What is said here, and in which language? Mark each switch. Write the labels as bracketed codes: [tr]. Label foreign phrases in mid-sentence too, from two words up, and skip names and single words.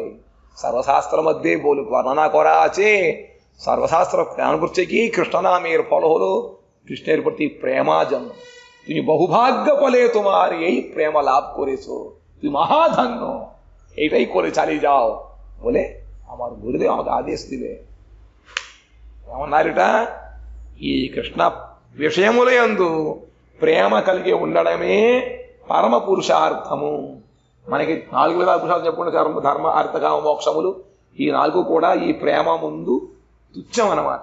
[bn] সর্বশাস্ত্রের মধ্যে বর্ণনা করা আছে, সর্বশাস্ত্র জ্ঞান করছে কি কৃষ্ণ নামের ফল হলো কৃষ্ণের প্রতি প্রেমা জন্ম। তুমি বহুভাগ্য বলে তোমার এই প্রেম লাভ করেছো, তুমি মহাধন্য, এইটাই করে চালিয়ে যাও বলে আমার গুরুদেব আমাকে আদেশ দিলে। [te] ఏమన్నారు ఈ కృష్ణ విషయములందు ప్రేమ కలిగి ఉండడమే పరమ పురుషార్థము. మనకి 4 విధాల పురుషార్థం చెప్పుకుంటే ధర్మ అర్థ కామ మోక్షములు, ఈ 4 కూడా ఈ ప్రేమ ముందు తుచ్చం అన్నమాట.